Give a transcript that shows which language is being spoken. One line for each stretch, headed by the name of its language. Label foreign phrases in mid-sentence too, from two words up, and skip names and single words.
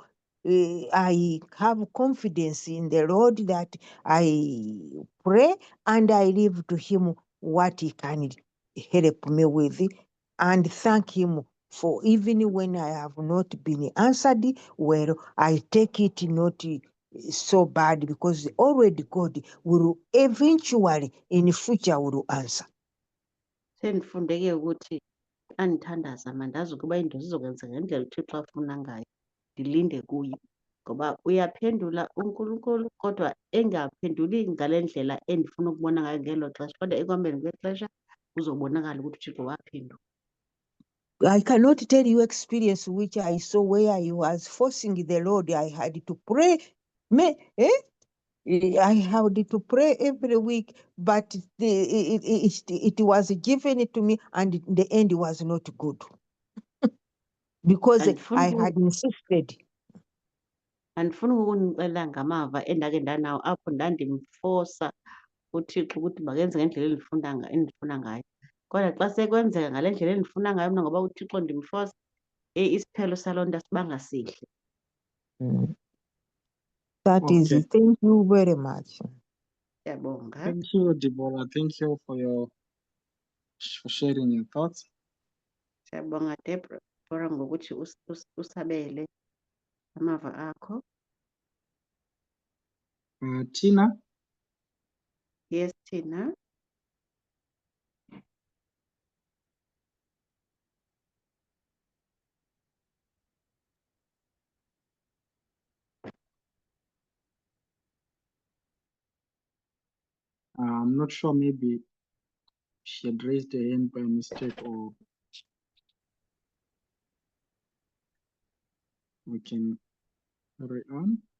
English: So I have confidence in the Lord that I pray and I leave to Him what He can help me with, and thank Him for even when I have not been answered well, I take it not so bad, because already God will eventually in future will answer.
Xhosa: Sendifundeke ukuthi andithandaza mandazi ukuba into zizokwenza ngendlela uThixo afuna ngayo, ndilinde kuye. Ngoba uyaphendula uNkulunkulu kodwa engaphenduli ngale ndlela endifuna ukubona ngayo ngelo xesha, kodwa ekuhambeni kwexesha kuzobonakala ukuthi uThixo waphendula.
English: I cannot tell you experience which I saw where I was forcing the Lord. I had to pray. I had to pray every week, but it was given to me, and the end was not good because I had insisted.
Xhosa: Andifuni ukunicela ngamava endake ndanawo apho ndandimfosa uThixo ukuthi makenze ngendlela endifuna ngayo. Kodwa xa sekwenzeka ngale ndlela endifuna ngayo mna ngoba uThixo ndimfosa, isiphelo saloo nto asibanga sihle.
English: That is Okay. it. Thank you very much.
Xhosa: Siyabonga.
English: Thank you, Deborah. Thank you for sharing your thoughts.
Xhosa: Siyabonga Deborah ngokuthi usabele amava akho.
English: Tina, Yes, Tina. I'm not sure, maybe she had raised her hand by mistake, or we can carry on.